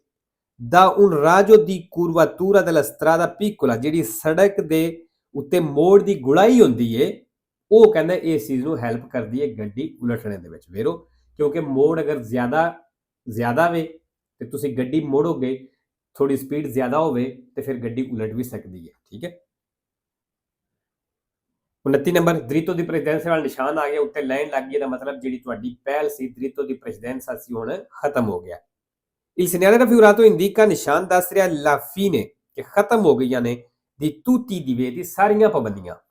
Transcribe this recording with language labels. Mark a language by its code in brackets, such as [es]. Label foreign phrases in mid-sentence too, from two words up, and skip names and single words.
[it] ਦਾ un raggio di curvatura della strada piccola, [pa] ਜਿਹੜੀ ਸੜਕ ਦੇ ਉੱਤੇ ਮੋੜ ਦੀ ਗੁੜਾਈ ਹੁੰਦੀ ਏ, ਉਹ ਕਹਿੰਦਾ ਇਸ ਚੀਜ਼ ਨੂੰ ਹੈਲਪ ਕਰਦੀ ਹੈ ਗੱਡੀ ਉਲਟਣੇ ਦੇ ਵਿੱਚ, vero, ਕਿਉਂਕਿ ਮੋੜ ਅਗਰ ਜ਼ਿਆਦਾ ਵੇ ਤੇ ਤੁਸੀਂ ਗੱਡੀ ਮੋੜੋਗੇ, ਥੋੜੀ ਸਪੀਡ ਜ਼ਿਆਦਾ ਹੋਵੇ ਤੇ ਫਿਰ ਗੱਡੀ ਉਲਟ ਵੀ ਸਕਦੀ ਹੈ, ਠੀਕ ਹੈ। 29 ਨੰਬਰ, [it] dritto di precedenza [pa] ਵਾਲਾ ਨਿਸ਼ਾਨ ਆ ਗਿਆ, ਉੱਤੇ ਲਾਈਨ ਲੱਗ ਗਈ, ਇਹਦਾ ਮਤਲਬ ਜਿਹੜੀ ਤੁਹਾਡੀ ਪਹਿਲ ਸੀ [it] dritto di precedenza [pa] ਸੀ, ਹੁਣ ਖਤਮ ਹੋ ਗਿਆ। [it] il segnale raffigurato indica, [pa] ਨਿਸ਼ਾਨ ਦੱਸ ਰਿਹਾ [it] la fine, [pa] ਕਿ ਖਤਮ ਹੋ ਗਈਆਂ ਨੇ [it] di tutti i divieti, [pa] ਸਾਰੀਆਂ ਪਾਬੰਦੀਆਂ।